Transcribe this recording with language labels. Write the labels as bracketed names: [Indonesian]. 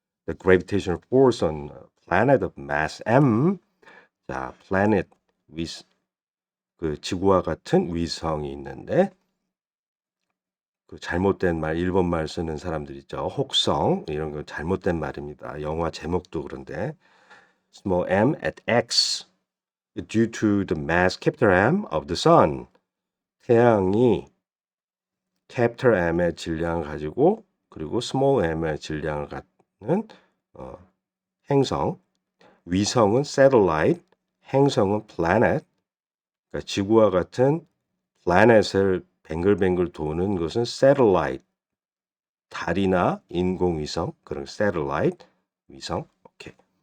[English] The gravitational force on a planet of mass m. [Korean] 자, planet 그 지구와 같은 위성이 있는데 그 잘못된 말 일본 말 쓰는 사람들 있죠. 혹성 이런 거 잘못된 말입니다. 영화 제목도 그런데 [English] small m at x due to the mass capital M of the sun. [Korean] 태양이 capital M의 질량을 가지고 그리고 small m의 질량을 갖는 행성, 위성은 satellite, 행성은 planet. 그러니까 지구와 같은 planet을 뱅글뱅글 도는 것은 satellite, 달이나 인공위성 그런 satellite 위성. 오케이.